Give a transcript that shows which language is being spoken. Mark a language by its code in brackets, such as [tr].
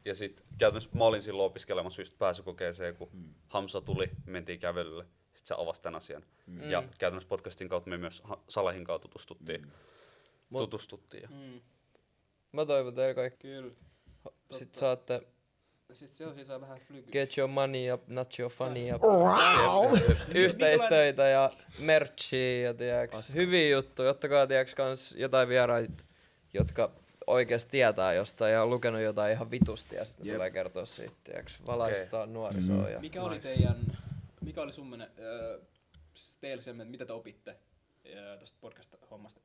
[fi] Ja sit käytännössä mä olin silloin opiskelemassa just pääsykokeeseen, kun Hamsa tuli, mentiin kävelylle. Sitten se avasi tämän asian. Ja käytännössä podcastin kautta me myös Salahin kautta tutustuttiin. Mä toivon teille kaikki. Kyllä. Sitten saatte Sitten se saa vähän flygy. [en] get your money up, not your funny up. [fi] Yhteistöitä ja merchia ja tiiäks, hyviä juttuja. Ottakaa tiiäks kans jotain vieraita, jotka oikeesti tietää jostain ja on lukenut jotain ihan vitusti ja sitten tulee kertoa siitä, tiiäks, valaistaa nuorisoa. Ja Mikä oli sun teillä se, mitä te opitte tuosta podcast-hommasta?